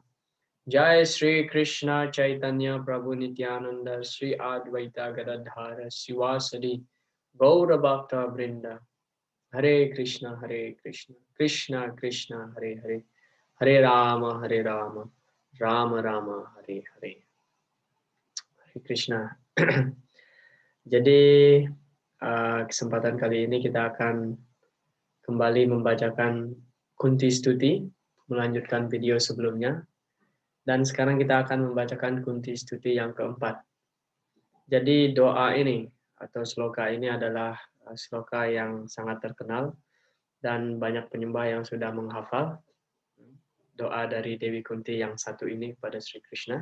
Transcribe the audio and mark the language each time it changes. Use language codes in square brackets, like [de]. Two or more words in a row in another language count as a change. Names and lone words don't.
[id] Jai Sri Krishna Chaitanya Prabhu Nityananda Sri Advaita Gadadhara Sivasadi Gaura Bhakta Vrinda. Hare Krishna, Hare Krishna, Krishna Krishna, Hare Hare, Hare Rama, Hare Rama, Rama Rama, Hare Hare. Hare Krishna. Jadi kesempatan kali ini kita akan kembali membacakan Kunti Stuti, melanjutkan video sebelumnya. Dan sekarang kita akan membacakan Kunti Stuti yang keempat. Jadi doa ini atau sloka ini adalah sloka yang sangat terkenal dan banyak penyembah yang sudah menghafal doa dari Dewi Kunti yang satu ini kepada Sri Krishna.